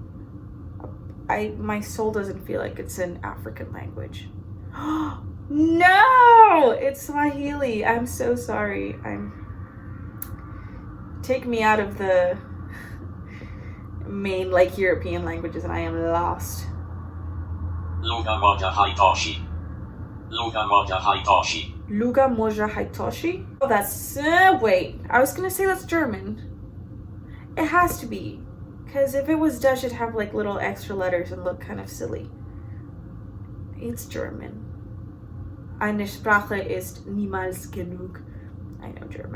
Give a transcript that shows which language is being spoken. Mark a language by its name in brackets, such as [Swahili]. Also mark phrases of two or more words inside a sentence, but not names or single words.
[English] My soul doesn't feel like it's an African language. No! It's Swahili. I'm so sorry. Take me out of main like European languages and I am lost. [Swahili] Luga moja haitoshi. Luga moja haitoshi. Luga moja haitoshi? [English] Oh, that's, wait. I was gonna say that's German. It has to be. Because if it was Dutch, it'd have like little extra letters and look kind of silly. It's German. [German] Eine Sprache ist niemals genug. [English] I know German.